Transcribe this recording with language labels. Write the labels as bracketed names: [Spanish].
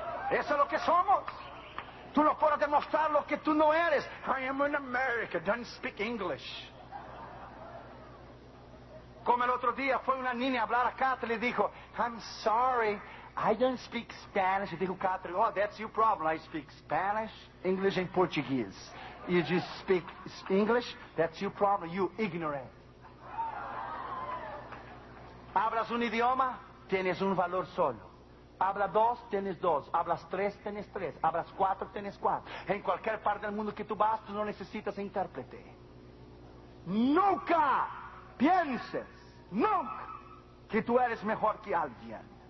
[Spanish] Eso es lo que somos. Tú no puedes demostrar lo que tú no eres. [English] I am an American. Don't speak English. [Spanish] Como el otro día fue una niña a hablar a Catherine y dijo, [English] I'm sorry, I don't speak Spanish. [Spanish] Y dijo Catherine, [English] oh, that's your problem. I speak Spanish, English, and Portuguese. You just speak English, that's your problem. You ignorant. [Spanish] Hablas un idioma, tienes un valor solo. Habla dos, tienes dos. Hablas tres, tienes tres. Hablas cuatro, tienes cuatro. En cualquier parte del mundo que tú vas, tú no necesitas intérprete. Nunca pienses, nunca, que tú eres mejor que alguien.